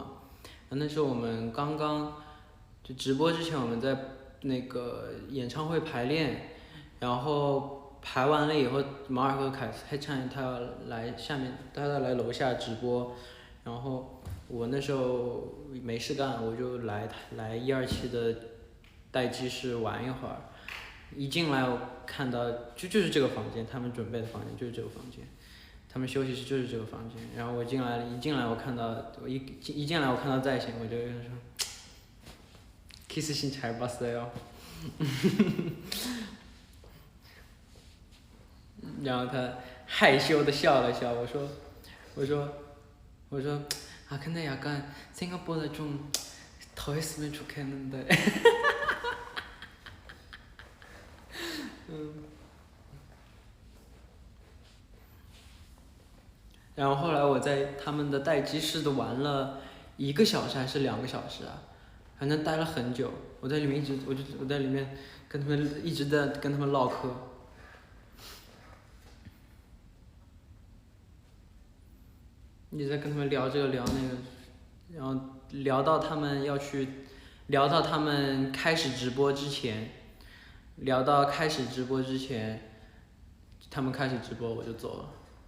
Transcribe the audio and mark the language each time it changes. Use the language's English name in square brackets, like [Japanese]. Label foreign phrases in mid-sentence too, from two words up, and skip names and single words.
[Chinese] 那时候我们就直播之前我们在那个演唱会排练，然后排完了以后，马尔和凯灿他要来楼下直播，然后我那时候没事干，我就来127的待机室玩一会儿。一进来我看到就是这个房间，他们准备的房间就是这个房间，他们休息室就是这个房间。然后一进来我看到在线，我就跟他说 [Korean] 키스 씬 잘 봤어요。 [Chinese] 然后他害羞的笑了笑，我说 [Korean] 아 근데 약간 생각보다 좀 더 했으면 좋겠는데。 [Chinese] 然后后来我在他们的待机室都玩了1个小时还是2个小时啊，反正待了很久。我在里面我在里面一直在跟他们唠嗑，一直在跟他们聊这个聊那个，然后聊到他们开始直播之前，他们开始直播我就走了。